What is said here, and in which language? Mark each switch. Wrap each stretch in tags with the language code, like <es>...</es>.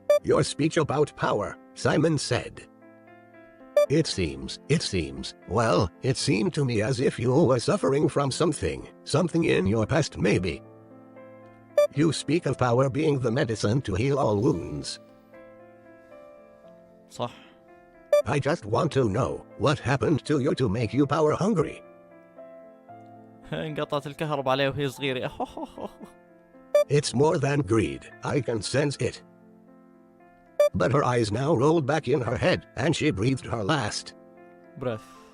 <en>Your speech about power, Simon said. It seems, well, it seemed to me as if you were suffering from something in your past maybe. You speak of power being the medicine to heal all wounds.</en> <ar>صح.</ar> <en>I just want to know what happened to you to make you power hungry.</en> <ar>انقطعت الكهرباء عليه وهي صغيرة.</ar> <en>It's more than greed, I can sense it. But her eyes now rolled back in her head, and she breathed her last breath.</en>